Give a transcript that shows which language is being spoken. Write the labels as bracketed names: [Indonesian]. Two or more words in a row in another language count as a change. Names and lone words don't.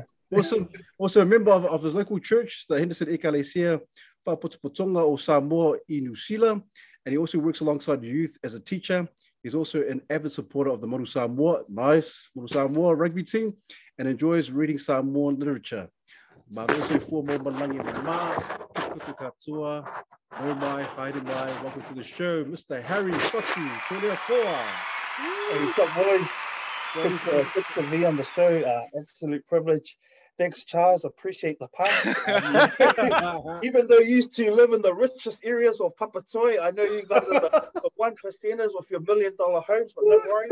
[English] Also a member of his local church, the Henderson Ecclesia Whaputupotonga o Samoa I New Zealand, and he also works alongside youth as a teacher. He's also an avid supporter of the Moru Samoa rugby team and enjoys reading Samoan literature. But also for more [Māori] malangi mama, kuku katua, no mai, haere mai. [English] Welcome to the show, Mr. Harry Fatu Toleafoa. Hey, what's up, boys? Good to be on the show. Absolute privilege. Thanks, Charles. Appreciate the pass. Even though you used to live in the richest areas of Papatoi, I know you guys are the 1%ers with your $1 million homes, but don't worry.